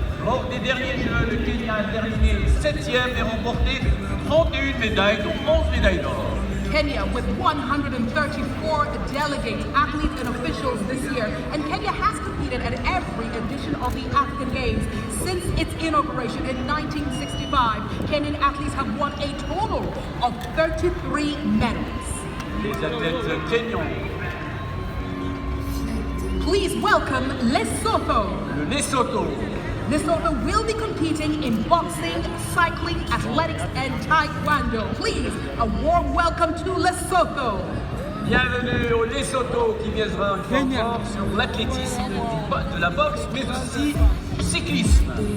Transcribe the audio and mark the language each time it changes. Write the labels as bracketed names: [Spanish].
[French] Lors des derniers Jeux, le Kenya a terminé 7e et remporté 31 médailles, dont 11 médailles d'or. [English] Kenya with 134 delegates, athletes and officials this year, and Kenya has competed at every edition of the African Games since its inauguration in 1965. Kenyan athletes have won a total of 33 medals. [French] Les athlètes kenyans. [English] Please welcome Lesotho. [French] Le Lesotho. [English] Lesotho will be competing in boxing, cycling, athletics, and taekwondo. Please, a warm welcome to Lesotho. [French] Bienvenue au Lesotho qui viendra encore sur l'athlétisme, de la boxe, mais aussi du cyclisme.